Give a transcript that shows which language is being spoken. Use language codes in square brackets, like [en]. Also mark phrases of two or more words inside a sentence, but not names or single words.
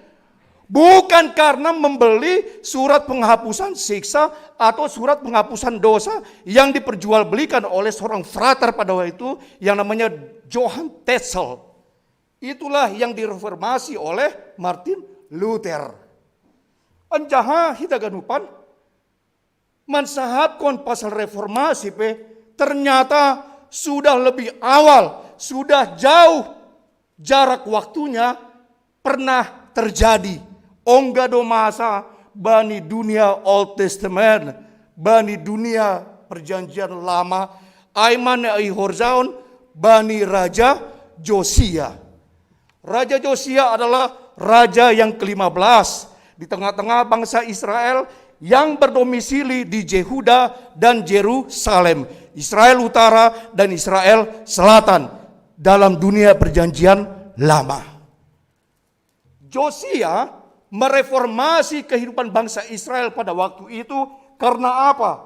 [id] Bukan karena membeli surat penghapusan siksa atau surat penghapusan dosa yang diperjualbelikan oleh seorang frater pada waktu itu yang namanya Johann Tetzel. Itulah yang direformasi oleh Martin Luther. [bts] Anjaha hitaganupan mansahapkon [id] pasal reformasi ternyata sudah lebih awal, sudah jauh jarak waktunya pernah terjadi. [bts] Ongga do masa bani dunia [en] Old Testament, [bts] bani dunia perjanjian lama, aiman ihorzaon bani Raja Josia. [id] Raja Josia adalah raja yang ke-15 di tengah-tengah bangsa Israel yang berdomisili di Yehuda dan Yerusalem, Israel Utara dan Israel Selatan dalam dunia perjanjian lama. Josia mereformasi kehidupan bangsa Israel pada waktu itu karena apa?